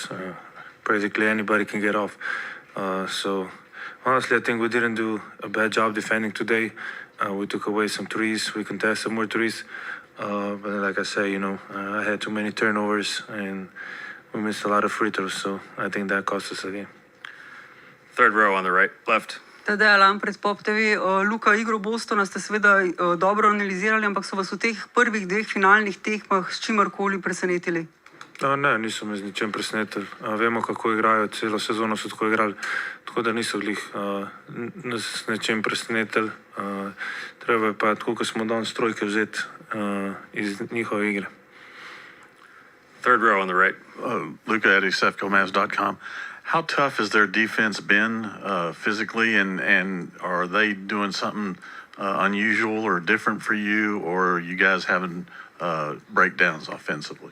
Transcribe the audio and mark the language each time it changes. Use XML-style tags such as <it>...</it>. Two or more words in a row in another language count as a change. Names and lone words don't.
<en>Practically anybody can get off. So honestly, I think we didn't do a bad job defending today. We took away some threes. We contested more threes. But like I say, I had too many turnovers and we missed a lot of free throws. So I think that cost us the game. Third row on the right, left.</en> <sl>Tadej Lampret, Pop TV. Luka, igro Bostona ste seveda dobro analizirali, ampak so vas v teh prvih dveh finalnih tekmah s čimerkoli presenetili? Ne, niso me z ničem presenetili. Vemo, kako igrajo, celo sezono so tako igrali, tako da niso glih nas s nečem presenetili. Treba je pa, tako kot smo danes trojke vzeti iz njihove igre.</sl> <en>Third row on the right. Luka at ESEFCOMavs.com. How tough has their defense been physically, and are they doing something unusual or different for you, or are you guys having breakdowns offensively?</en>